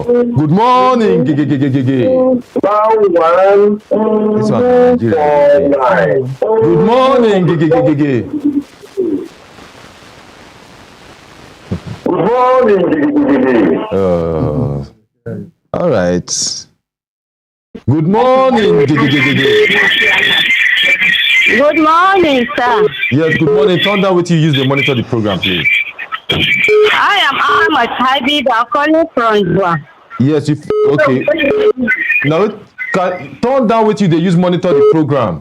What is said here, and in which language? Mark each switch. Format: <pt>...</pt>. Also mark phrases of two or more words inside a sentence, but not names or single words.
<en>Good morning, gege. This one, Nigeria. Good morning, gege. Good morning, gege. All right. Good morning, gege. Good morning, sir. Yes, good morning. Turn down what you use to monitor the program, please. I am Ahmad Habib. I'm calling from Dua. Yes, okay. Now, turn down what you use monitor the program.</en>